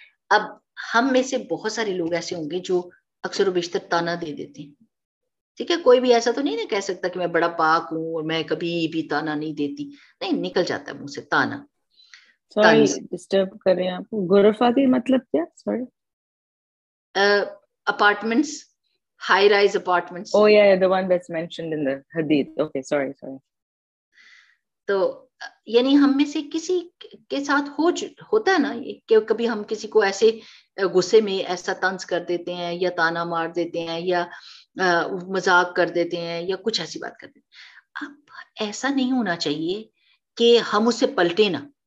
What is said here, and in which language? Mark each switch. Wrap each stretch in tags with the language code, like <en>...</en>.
<ur>اب ہم میں سے بہت سارے لوگ ایسے ہوں گے جو اکثر و بیشتر تانا دے دیتے ہیں. ٹھیک ہے, کوئی بھی ایسا تو نہیں نا کہہ سکتا کہ میں بڑا پاک ہوں اور میں کبھی بھی تانا نہیں دیتی. نہیں, نکل جاتا ہے منہ سے تانا. سوری ڈسٹرب کر رہے ہیں آپ کو. غرفاتی مطلب کیا؟ Sorry.</ur> <en>Apartments, high rise apartments. Oh yeah, the one that's mentioned in the hadith. Okay, sorry.</en> <ur>تو یعنی ہم میں سے کسی کے ساتھ ہوتا ہے نا کہ کبھی ہم کسی کو ایسے غصے میں ایسا طنز کر دیتے ہیں یا تانا مار دیتے ہیں یا مذاق کر دیتے ہیں یا کچھ ایسی بات کر دیتے ہیں. اب ایسا نہیں ہونا چاہیے کہ ہم اس سے پلٹے نا.</ur>